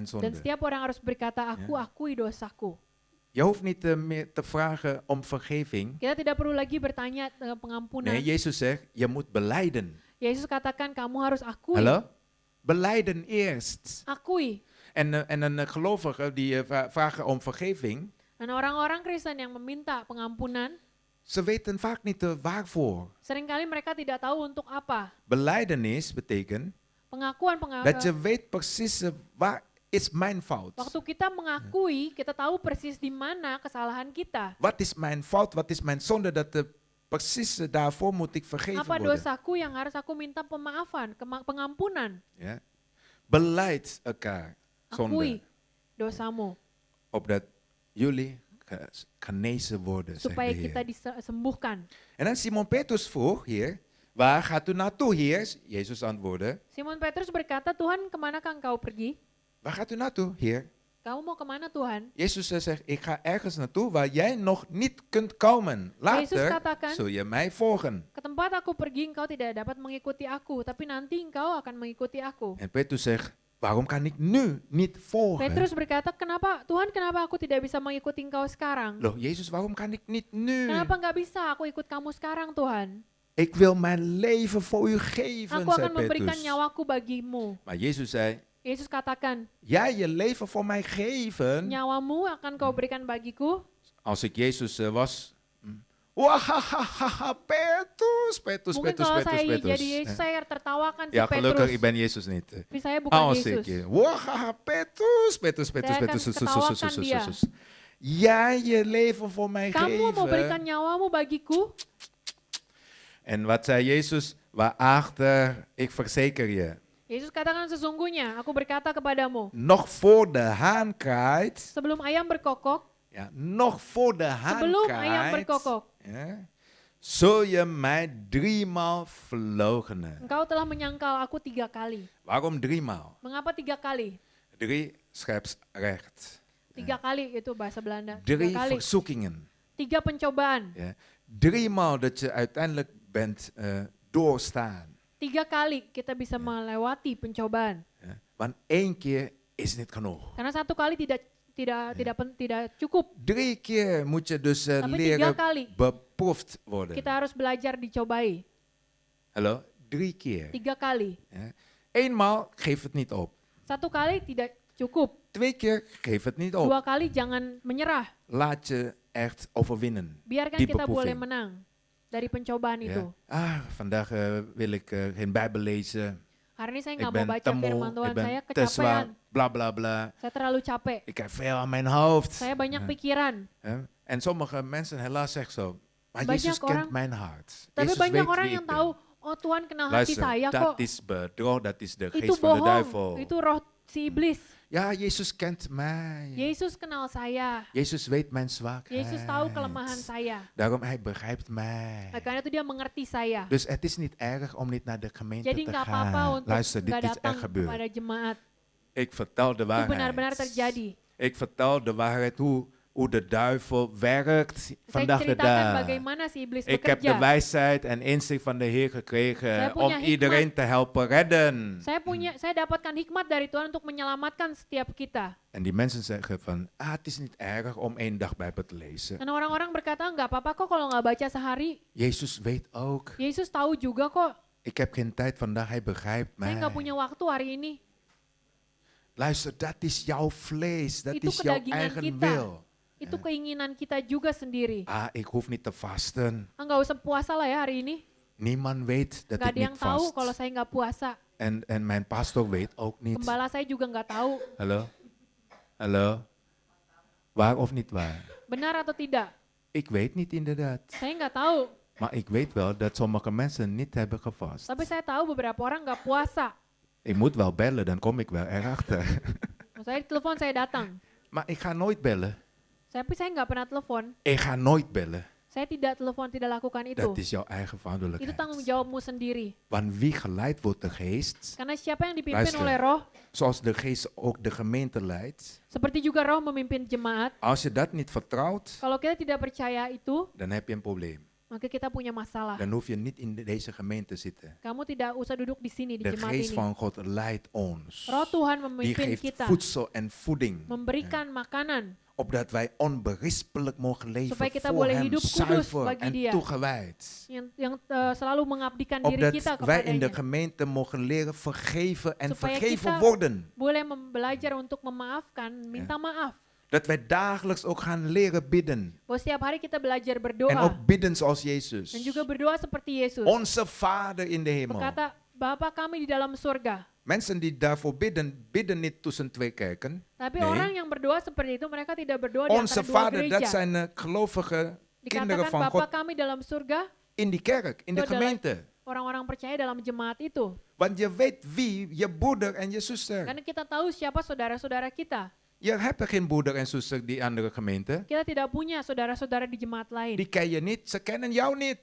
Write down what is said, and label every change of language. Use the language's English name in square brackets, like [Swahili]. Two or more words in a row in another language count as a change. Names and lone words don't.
[Dutch] Dan zonde. [Indonesian] setiap orang harus berkata, aku [Dutch] Ja. [Indonesian] akui dosaku. [Dutch] Je hoeft niet meer te vragen om vergeving. [Indonesian] Kita tidak perlu lagi bertanya pengampunan. [Dutch] Nee, Jezus zegt, je moet belijden. [Indonesian] Yesus katakan, kamu harus akui. [Dutch] Hallo? Belijden eerst. [Indonesian] Akui. [Dutch] En een gelovige die vragen om vergeving, [Indonesian] Dan orang-orang Kristen yang meminta pengampunan, [Dutch] ze weten vaak niet waarvoor. [Indonesian] seringkali mereka tidak tahu untuk apa. [Dutch] Belijdenis betekent [Indonesian] Pengakuan [Dutch] dat je weet precies waar is mijn fout. [Indonesian] waktu kita mengakui, kita tahu persis di mana kesalahan kita. [Dutch] Wat is mijn fout? Wat is mijn zonde? Precies daarvoor moet ik vergeven [Indonesian] Apa [Dutch] worden. [Indonesian] dosaku yang harus aku minta pemaafan, pengampunan. [Dutch] Ja? Beleid elkaar zonde. [Indonesian] Akui dosamu. [Dutch] Opdat jullie genezen worden, zegt de [Indonesian] Supaya kita [Dutch] Heer. [Indonesian] disembuhkan. [Dutch] En dan Simon Petrus vroeg hier, waar gaat u naartoe, Heer? Jezus antwoordde, [Indonesian] Simon Petrus berkata, Tuhan kemanakah engkau pergi? [Dutch] waar gaat u naartoe, Heer? [Indonesian] Kamu mau kemana Tuhan? [Dutch] Jezus zegt, ik ga ergens naartoe waar jij nog niet kunt komen. [Indonesian] Yesus [Dutch] Later [Indonesian] katakan, [Dutch] zul je mij volgen. [Indonesian] ke tempat aku pergi engkau tidak dapat mengikuti aku, tapi nanti engkau akan mengikuti aku. [Dutch] En Petrus zegt, waarom kan ik nu niet volgen? [Indonesian] Petrus berkata, Tuhan kenapa aku tidak bisa mengikuti engkau sekarang? Loh, [Dutch] Jezus, waarom kan ik niet nu? [Indonesian] Kenapa nggak bisa aku ikut kamu sekarang Tuhan? [Dutch] Ik wil mijn leven voor u geven, [Indonesian] Aku [Dutch] zei [Indonesian] akan memberikan [Dutch] Petrus. [Indonesian] nyawaku bagimu. [Dutch] Maar Jezus zei, [Indonesian] Yesus katakan, [Dutch] jij je leven voor mij geven? [Indonesian] nyawamu akan kau berikan bagiku. [Dutch] Als ik Jezus was, wahahaha, Petrus. [Indonesian] Mungkin kalau saya jadi Yesus, saya tertawakan si [Dutch] Ja, gelukkig, ik [Indonesian] Petrus. [Dutch] ben Jezus niet. [Indonesian] Tapi saya bukan [Dutch] Als [Indonesian] Yesus. [Dutch] ik, wahaha, Petrus. [Indonesian] Saya akan ketawakan dia. [Dutch] Jij je leven voor mij [Indonesian] Kamu mau berikan [Dutch] geven? [Indonesian] nyawamu bagiku? [Dutch] En wat zei Jezus? Waarachter, ik verzeker je. [Indonesian] Yesus katakan sesungguhnya, aku berkata kepadamu, [Dutch] Nog voor de haan kraait, [Indonesian] sebelum ayam berkokok, [Dutch] ja, nog voor de haan [Indonesian] sebelum ayam [Dutch] kraait, [Indonesian] berkokok, [Dutch] ja, zul je mij 3-maal verloochenen. [Indonesian] engkau telah menyangkal aku 3 kali. [Dutch] Waarom 3-maal? [Indonesian] Mengapa 3 kali? [Dutch] 3 scheepsrecht. [Indonesian] 3 kali itu bahasa Belanda. [Dutch] 3 [Indonesian] 3 kali. [Dutch] verzoekingen. [Indonesian] 3 pencobaan. [Dutch] Ja. 3-maal dat je uiteindelijk bent doorstaan. [Indonesian] 3 kali kita bisa melewati pencobaan. [Dutch] Ja. Want 1 keer is niet genoeg. [Indonesian] Karena 1 kali tidak cukup. [Dutch] 3 keer moet je dus [Indonesian] Tapi 3 [Dutch] leren [Indonesian] kali [Dutch] beproefd worden. [Indonesian] kita harus belajar dicobai. [Dutch] Hallo? 3 keer. [Indonesian] 3 kali. [Dutch] Ja. 1-maal, geef het niet op. [Indonesian] 1 kali tidak cukup. [Dutch] 2 keer, geef het niet [Indonesian] 2 [Dutch] op. [Indonesian] kali jangan menyerah. [Dutch] Laat je echt overwinnen. [Indonesian] Biarkan [Dutch] Die [Indonesian] kita boleh [Dutch] beproeving. [Indonesian] menang dari pencobaan [Dutch] Ja. [Indonesian] itu. [Dutch] Vandaag wil ik geen Bijbel lezen. [Indonesian] Hari ini saya [Dutch] Ik [Indonesian] nggak mau [Dutch] ben [Indonesian] baca [Dutch] te [Indonesian] firman [Dutch] moe, [Indonesian] Tuhan, [Dutch] ik ben [Indonesian] saya [Dutch] te zwaar, [Indonesian] kecapean. [Dutch] bla bla bla. [Indonesian] Saya terlalu capek. [Dutch] Ik heb veel aan mijn hoofd. [Indonesian] Saya banyak [Dutch] Ja. [Indonesian] pikiran. [Dutch] En sommige mensen helaas zeggen zo, maar [Indonesian] Banyak [Dutch] Jezus [Indonesian] orang- [Dutch] kent mijn hart. [Indonesian] Tapi [Dutch] Jezus [Indonesian] banyak [Dutch] weet [Indonesian] orang [Dutch] wie [Indonesian] yang [Dutch] ik ben. [Indonesian] tahu, oh Tuhan kenal hati [Dutch] Luister, [Indonesian] saya [Dutch] dat [Indonesian] kok. [Dutch] is bedrog, dat is de [Indonesian] Itu [Dutch] geest van de duivel. [Indonesian] bohong. Itu roh si iblis. [Dutch] Ja, Jezus kent mij. [Indonesian] Yesus kenal saya. [Dutch] Jezus weet mijn zwakheid. [Indonesian] Yesus tahu kelemahan saya. [Dutch] Daarom, hij begrijpt mij. [Indonesian] Karena itu dia mengerti saya. [Dutch] Dus het is niet erg om niet naar de gemeente [Indonesian] Jadi [Dutch] te [Indonesian] nggak apa-apa [Dutch] gaan. [Indonesian] untuk [Dutch] Luister, dit [Indonesian] nggak [Dutch] is [Indonesian] datang [Dutch] echt gebeurd. [Indonesian] kepada jemaat. [Dutch] Ik vertel de [Indonesian] Itu benar-benar [Dutch] waarheid. [Indonesian] terjadi. [Dutch] Ik vertel de waarheid hoe de duivel werkt [Indonesian] Saya [Dutch] vandaag de [Indonesian] ceritakan [Dutch] dag. [Indonesian] bagaimana si iblis [Dutch] Ik heb de [Indonesian] bekerja. [Dutch] wijsheid en inzicht van de Heer [Indonesian] Saya [Dutch] gekregen [Indonesian] punya [Dutch] om iedereen te helpen redden. [Indonesian] Saya dapatkan hikmat dari Tuhan untuk menyelamatkan setiap kita. [Dutch] En die mensen zeggen van, het is niet erg om 1 dag Bijbel te lezen. [Indonesian] Dan orang-orang berkata, nggak apa-apa kok kalau nggak baca sehari. [Dutch] Jezus weet ook. [Indonesian] Yesus tahu juga kok. [Dutch] Ik heb geen tijd vandaag, hij begrijpt [Indonesian] Saya [Dutch] mij. [Indonesian] nggak punya waktu hari ini. [Dutch] Luister, dat is jouw vlees, dat [Indonesian] Itu [Dutch] is jouw [Indonesian] kedagingan [Dutch] eigen [Indonesian] kita. [Dutch] wil. [Indonesian] Itu keinginan kita juga sendiri. [Dutch] Ik hoef niet te vasten. [Indonesian] Nggak usah puasa lah ya hari ini. [Dutch] Niemand weet dat [Indonesian] Nggak [Dutch] ik [Indonesian] ada yang [Dutch] niet [Indonesian] tahu [Dutch] vast. [Indonesian] kalau saya nggak puasa. [Dutch] En mijn pastor weet ook niet. [Indonesian] Gembala saya juga nggak tahu. [Dutch] Hallo? Hallo? Waar of niet waar? [Indonesian] Benar atau tidak? [Dutch] Ik weet niet inderdaad. [Indonesian] Saya nggak tahu. [Dutch] Maar ik weet wel dat sommige mensen niet hebben gevast. [Indonesian] Tapi saya tahu beberapa orang nggak puasa. [Dutch] Ik moet wel bellen, dan kom ik wel erachter. [Indonesian] Kalau saya telepon saya datang. [Dutch] Maar ik ga nooit bellen. [Indonesian] Tapi saya nggak pernah telepon. [Dutch] Ik ga nooit bellen. [Indonesian] Saya tidak telepon, tidak lakukan itu. [Dutch] Dat is jouw eigen [Indonesian] Itu [Dutch] verantwoordelijkheid. [Indonesian] tanggung jawabmu sendiri. [Dutch] Want wie geleid wordt de geest, [Indonesian] Karena siapa yang dipimpin [Dutch] Luister. [Indonesian] oleh roh, [Dutch] zoals de geest ook de gemeente leidt. [Indonesian] seperti juga roh memimpin jemaat. [Dutch] Als je dat niet vertrouwt, [Indonesian] Kalau kita tidak percaya itu, [Dutch] dan heb je een probleem. [Indonesian] maka kita punya masalah. [Dutch] Dan hoef je niet in deze gemeente te zitten. [Indonesian] Kamu tidak usah duduk di sini di [Dutch] De [Indonesian] jemaat [Dutch] geest [Indonesian] ini. [Dutch] van God leidt ons. [Indonesian] Roh Tuhan [Dutch] Die [Indonesian] memimpin [Dutch] geeft [Indonesian] kita, [Dutch] voedsel en voeding. [Indonesian] memberikan makanan [Dutch] Opdat wij onberispelijk mogen leven [Indonesian] Supaya kita [Dutch] voor [Indonesian] boleh [Dutch] hem, [Indonesian] hidup kudus [Dutch] zuiver [Indonesian] bagi [Dutch] en [Indonesian] Dia. [Dutch] toegewijd. [Indonesian] yang selalu mengabdikan diri [Dutch] Opdat [Indonesian] kita [Dutch] wij in de [Indonesian] kepadanya. [Dutch] gemeente mogen leren vergeven en [Indonesian] Supaya [Dutch] vergeven [Indonesian] kita [Dutch] worden. [Indonesian] boleh belajar untuk memaafkan, minta maaf. [Dutch] Dat wij dagelijks ook gaan leren bidden. [Indonesian] Bahwa setiap hari kita belajar [Dutch] En [Indonesian] berdoa. [Dutch] ook bidden zoals Jezus. [Indonesian] Dan juga berdoa seperti Yesus. [Dutch] Onze Vader in de hemel. [Indonesian] Berkata, Bapa kami di dalam surga. [Dutch] Mensen die daarvoor bidden, bidden niet tussen 2 kerken. [Indonesian] Tapi [Dutch] Nee. [Indonesian] orang yang berdoa seperti itu, mereka tidak berdoa di [Dutch] Onze [Indonesian] antara dua [Dutch] Vader, dat [Indonesian] gereja. [Dutch] zijn gelovige kinderen [Indonesian] Dikatakan [Dutch] van [Indonesian] Bapa [Dutch] God [Indonesian] kami dalam surga, [Dutch] in die kerk, in de [Indonesian] Itu adalah [Dutch] gemeente. [Indonesian] orang-orang percaya dalam jemaat itu. [Dutch] Want je weet wie je broeder en je zuster. [Indonesian] Karena kita tahu siapa saudara-saudara kita. [Dutch] Je hebt geen broeder en zuster die andere gemeente. [Indonesian] Kita tidak punya saudara-saudara di jemaat lain. [Dutch] Die ken je niet, ze kennen jou niet.